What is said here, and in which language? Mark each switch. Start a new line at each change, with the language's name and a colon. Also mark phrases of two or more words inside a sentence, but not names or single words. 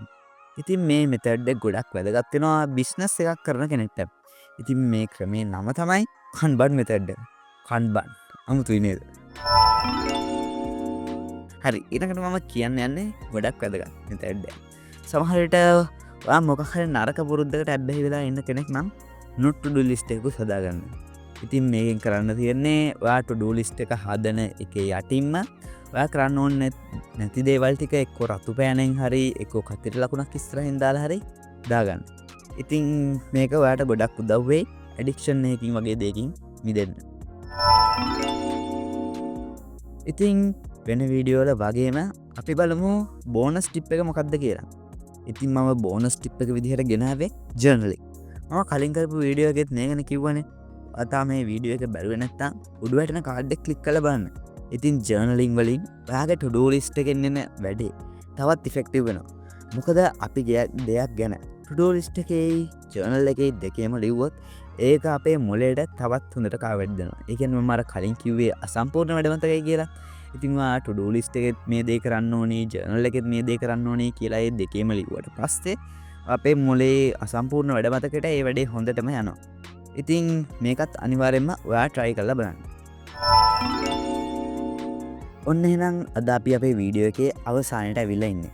Sinhala: ඉතින් මේ මෙතඩ් එක ගොඩක් වැදගත් වෙනවා බිස්නස් එකක් කරන කෙනෙක්ට. ඉතින් මේ ක්‍රමේ නම තමයි කන්බන් මෙතඩ් එක. කන්බන්. අමුතුයි නේද? හරි ඊළඟට මම කියන්න යන්නේ ගොඩක් වැදගත් මෙතඩ් එක. සමහර විට ඔයා මොකක් හරි නරක පුරුද්දකට ඇබ්බැහි වෙලා ඉන්න කෙනෙක් නම්
English: not to do list
Sinhala: එකක් හදාගන්න. ඉතින් මේකෙන් කරන්න තියෙන්නේ ඔයා
English: to do list
Sinhala: එක හදන එකේ යටින්ම ඔයා කරන්න ඕනේ නැති දේවල් ටික එක්ක රතු පෑනෙන් හරි එක්ක කතර ලකුණක් ඉස්සරහින් දාලා හරි දාගන්න. ඉතින් මේක ඔයාට ගොඩක් උදව් වෙයි ඇඩික්ෂන් එකකින් වගේ දෙයකින් මිදෙන්න. ඉතින් වෙන වීඩියෝ වල වගේම අපි බලමු බෝනස් ටිප් එක මොකක්ද කියලා. ඉතින් මම බෝනස් ටිප් එක විදිහට ගෙනාවේ ජර්නලින්. මම කලින් කරපු වීඩියෝ එකෙත් මේ ගැන කිව්වනේ. අතා මේ වීඩියෝ එක බැලුවේ නැත්තම් උඩුවට යන කාඩ් එක ක්ලික් කරලා බලන්න. ඉතින් ජර්නලින් වලින් ඔයාගේ
English: to do list
Sinhala: එකෙන් එන වැඩේ තවත් ඉෆෙක්ටිව් වෙනවා. මොකද අපි දෙයක් ගැන
English: to do list
Sinhala: එකේ ජර්නල් එකේ දෙකේම ලිව්වොත් ඒක අපේ මොළයට තවත් හොඳට කාවැද්දෙනවා. ඒ කියන්නේ මම අර කලින් කිව්වේ අසම්පූර්ණ වැඩ මතකයි කියලා. ඉතින් ඔයා
English: to do list
Sinhala: එකෙත් මේ දේ කරන්න ඕනේ, ජර්නල් එකෙත් මේ දේ කරන්න ඕනේ කියලා ඒ දෙකේම ලිව්වට පස්සේ අපේ මොළේ අසම්පූර්ණ වැඩ මතකයට ඒ වැඩේ හොඳටම යනවා. ඉතින් මේකත් අනිවාර්යෙන්ම ඔයා try කරලා බලන්න. ඔන්න එහෙනම් අද අපි අපේ වීඩියෝ එකේ අවසානයට ඇවිල්ලා ඉන්නේ.